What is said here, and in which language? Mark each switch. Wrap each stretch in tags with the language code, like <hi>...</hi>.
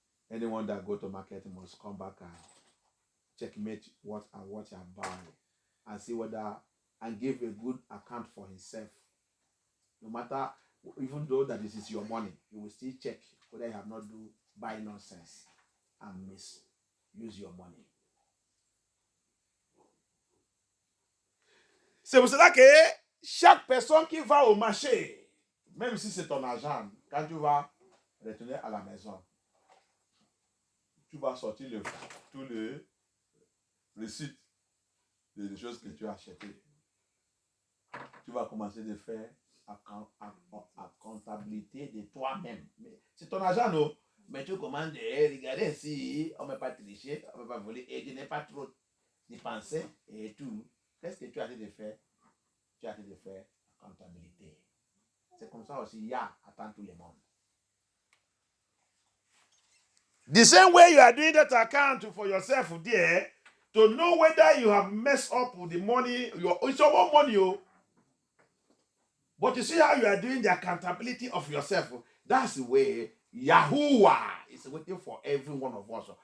<en>Anyone that go to market must come back and checkmate what you are buying and see whether and give a good account for himself. No matter, even though that this is your money, you will still check whether you have not buy nonsense and misuse your money.</en> <fr>C'est pour cela que chaque personne qui va au marché, même si c'est ton argent, quand tu vas retourner à la maison, tu vas sortir tout le récit des choses que tu as achetées. Tu vas commencer de faire la comptabilité de toi-même. C'est ton argent, non? Mais tu commences de regarder si on ne peut pas tricher, on ne peut pas voler, et tu n'es pas trop dépensé et tout. Qu'est-ce que tu as de faire? Tu as de faire la comptabilité. C'est comme ça aussi, Yah attend tout le monde.</fr> <en>The same way you are doing that account for yourself there, to know whether you have messed up with the money, it's your own money. But you see how you are doing the accountability of yourself. That's the way Yahuwah is waiting for every one of us.</en>